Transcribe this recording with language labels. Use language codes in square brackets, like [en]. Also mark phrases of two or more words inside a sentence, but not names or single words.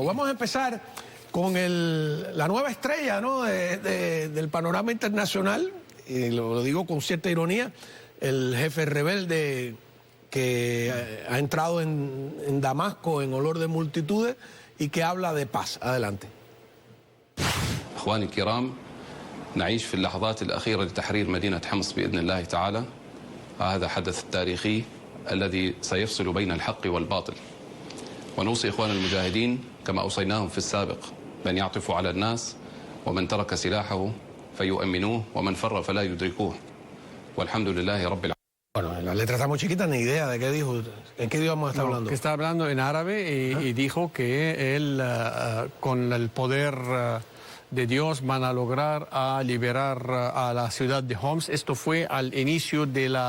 [es] Vamos a empezar con la nueva estrella, ¿no? Del panorama internacional, y lo digo con cierta ironía, el jefe rebelde que ha entrado en Damasco en olor de multitudes y que habla de paz. Adelante. [ar] إخواني الكرام، نعيش في اللحظات الأخيرة لتحرير مدينة حمص بإذن الله تعالى. هذا حدث تاريخي الذي سيفصل بين الحق والباطل. ونوصي إخوان المجاهدين كما أوصيناهم في السابق بأن يعطفوا على الناس ومن ترك سلاحه فيؤمنوه ومن فر فلا يدركوه. والحمد لله رب العالمين. [es] Bueno, la letra está muy chiquita, ni idea de qué dijo. ¿En qué idioma está hablando? Que está hablando en árabe y dijo que él, con el poder de Dios, van a lograr liberar a la ciudad de Homs. Esto fue al inicio de la...